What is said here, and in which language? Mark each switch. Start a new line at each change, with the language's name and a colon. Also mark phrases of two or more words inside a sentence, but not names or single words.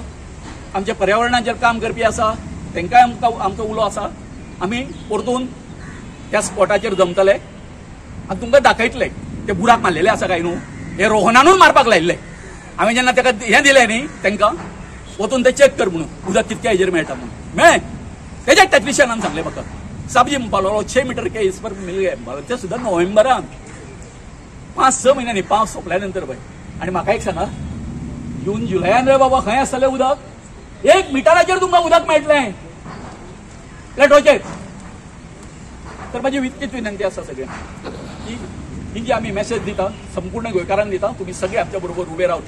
Konkani: आमच्या पर्यावरणाचेर काम करपी आसा तांकांय आमचो उलो आसा, आमी परतून त्या स्पॉटाचेर जमतले आनी तुमकां दाखयतले ते बुराक मारलेले आसा काय न्हू, हे रोहनानूच मारपाक लायिल्ले। हांवें जेन्ना ताका हें दिलें न्ही तांकां वचून ते चॅक कर म्हणून उदक कितक्या हेजेर मेळटा म्हणून मेळ्ळें, तेज्या टॅक्निशियनान सांगलें म्हाका साबजी म्हणपाक 6
Hindi: मीटर के इस पर मिल गए,
Konkani: ते सुद्दां नोव्हेंबरान 5-6 म्हयन्यांनी पावस सोंपल्या नंतर पळय। आनी म्हाका एक सांगा जून जुलयान रे बाबा खंय आसतलें उदक, 1 मिटराचेर तुमकां उदक मेळटलें प्लेटोचेर। तर म्हाजी इतकीच विनंती आसा सगळ्यांक की ही जी आमी मेसेज दिता संपूर्ण गोंयकारांक दिता, तुमी सगळे आमच्या बरोबर उबे रावतले।